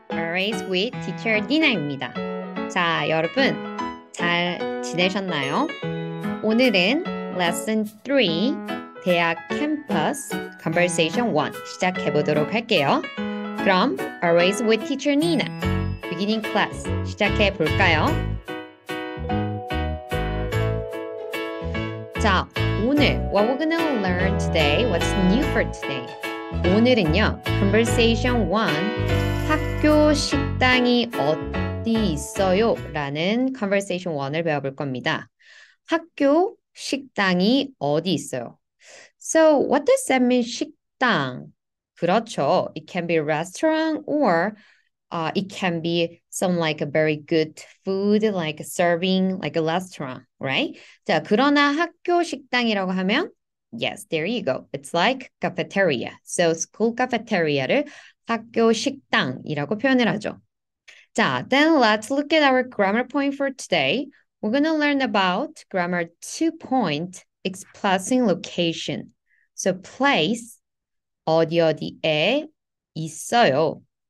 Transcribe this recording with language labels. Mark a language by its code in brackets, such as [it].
[ko] Always with Teacher Nina입니다. 자, 여러분, 잘 지내셨나요? 오늘은 Lesson 3, 대학 캠퍼스 Conversation 1 시작해 보도록 할게요. 그럼 Always with Teacher Nina, Beginning Class 시작해 볼까요? 자, 오늘 [en] what we're gonna learn today, what's new for today? [ko] 오늘은요, Conversation 1, 학교 식당이 어디 있어요? 라는 Conversation 1을 배워볼 겁니다. 학교 식당이 어디 있어요? [en] So, what does that mean, 식당? [ko] 그렇죠. [en] It can be a restaurant or it can be some like a very good food, like serving, like a restaurant, right? [ko] 자, 그러나 학교 식당이라고 하면 [en] yes, there you go. It's like cafeteria. So school cafeteria를 [ko] 학교 식당이라고 표현을 하죠. [en] 자, then let's look at our grammar point for today. We're going to learn about grammar 2 point, expressing location. So place, [ko] 어디 어디에 있어요.